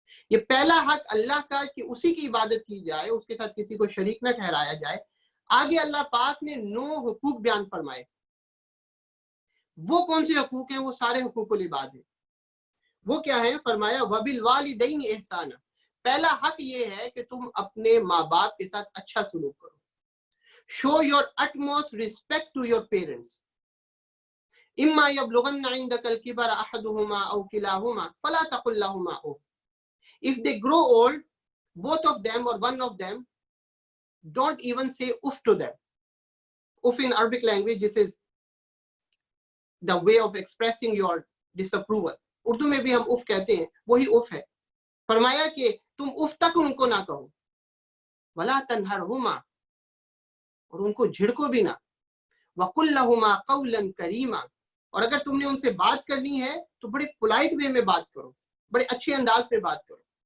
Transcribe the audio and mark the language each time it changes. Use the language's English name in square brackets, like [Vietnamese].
[Urdu] یہ پہلا حق اللہ کا کہ اسی کی عبادت کی جائے, اس کے ساتھ کسی کو شریک نہ ٹھہرایا جائے. آگے اللہ پاک نے 9 حقوق بیان فرمائے. وہ کون سے حقوق ہیں؟ وہ سارے حقوق العباد ہیں. وہ کیا ہے؟ فرمایا [Arabic] وَبِالْوَالِدَيْنِ إِحْسَانًا, [Urdu] پہلا حق یہ ہے کہ تم اپنے ماں باپ کے ساتھ اچھا سلوک کرو. [English] Show your utmost respect to your parents. [Arabic] إِمَّا يَبْلُغَنَّ عِنْدَكَ الْكِبَرَ أَحَدُهُمَا أَوْ كِلَاهُمَا فَلَا تَقُلْ لَهُمَا أُفٍّ. [English] If they grow old, both of them or one of them, don't even say uff to them. Uff in Arabic language, this is the way of expressing your disapproval. [Urdu] Urdu میں بھی ہم if کہتے ہیں, وہی if ہے. فرمایا کہ تم اف تک ان کو نہ کہو. [Arabic] وَلَا تَنْهَرْهُمَا, [Urdu] اور ان کو جھڑکو بھی نہ. [Arabic] وَقُلْ لَهُمَا قَوْلًا كَرِيمًا, [Urdu] اور اگر تم نے ان سے بات کرنی ہے تو بڑے پولائٹ وے میں بات کرو, بڑے اچھے انداز میں بات کرو.